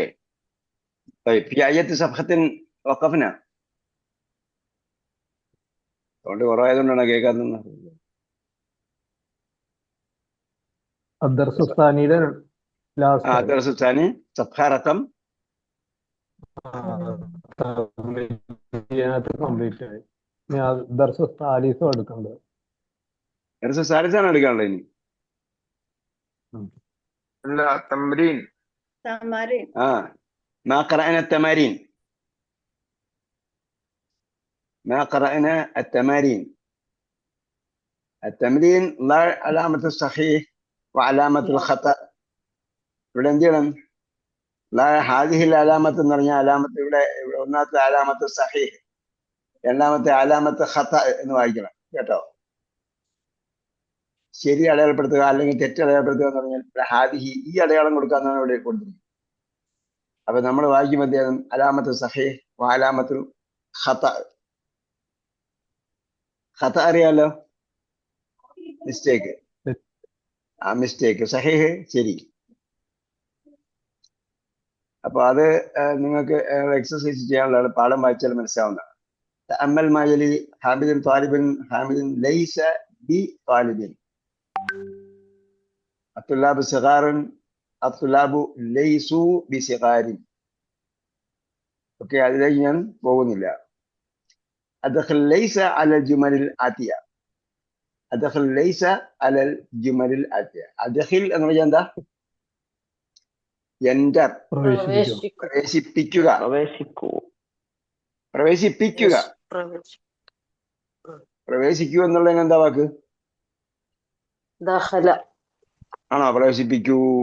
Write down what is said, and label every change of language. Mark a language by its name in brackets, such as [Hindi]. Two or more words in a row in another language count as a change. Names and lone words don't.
[Arabic] طيب في أي صفحة وقفنا؟ [Malayalam] അതുകൊണ്ട് കുറവായതുകൊണ്ടാണ് കേൾക്കാത്തത്. [Arabic] الدرس الثاني ലാസ്റ്റ് الدرس الثاني صفحة رقم [Malayalam] കംപ്ലീറ്റ് ആയി. [Arabic] درس ثالث [Malayalam] എടുക്കണ്ടത്. [Arabic] درس الثالث [Malayalam] ആണ് എടുക്കാനുള്ളത് ഇനി. [Arabic] لا تمرين. ما قرأنا التمارين. ما قرأنا التمارين. التمرين لا علامة الصحيح وعلامة الخطأ. [Malayalam] ഇവിടെ എന്ത് ചെയ്യണം? [Arabic] لا هذه العلامة [Malayalam] എന്ന് പറഞ്ഞാൽ അലാമത്ത് ഇവിടെ ഒന്നാമത്തെ [Arabic] علامة صحيح, [Malayalam] രണ്ടാമത്തെ [Arabic] علامة خطأ [Malayalam] എന്ന് വായിക്കണം കേട്ടോ. ശരി അടയാളപ്പെടുത്തുക അല്ലെങ്കിൽ തെറ്റ് അടയാളപ്പെടുത്തുക എന്ന് പറഞ്ഞാൽ ഹാദിഹി ഈ അടയാളം കൊടുക്കാന്നാണ് ഇവിടെ കൊടുത്തിരിക്കുന്നത്. അപ്പൊ നമ്മൾ വായിക്കുമ്പോൾ അദ്ദേഹം [Arabic] علامة صحيح علامة خطأ. [Malayalam] ഖത അറിയാലോ, മിസ്റ്റേക്ക്. മിസ്റ്റേക്ക്, സഹീഹ് ശരി. അപ്പൊ അത് നിങ്ങൾക്ക് എക്സസൈസ് ചെയ്യാനുള്ള പാഠം വായിച്ചാൽ മനസ്സിലാവുന്നതാണ്. [Arabic] تأمل ما يلي: حامد طالب، حامد ليس بطالب. الطلاب صغار، الطلاب ليسوا بصغار. [Malayalam] ഓക്കെ, അതിലേക്ക് ഞാൻ പോകുന്നില്ല. [Arabic] أدخل ليس على الجمل الآتية. أدخل ليس على الجمل الآتية. [Malayalam] أدخل എന്ന് പറഞ്ഞാൽ എന്താ? എൻ്റർ, പ്രവേശിപ്പിക്കുക. പ്രവേശിപ്പിക്കുക. പ്രവേശിക്കൂ എന്നുള്ളതിന് എന്താ വാക്ക്? ആണോ? പ്രവേശിപ്പിക്കൂ.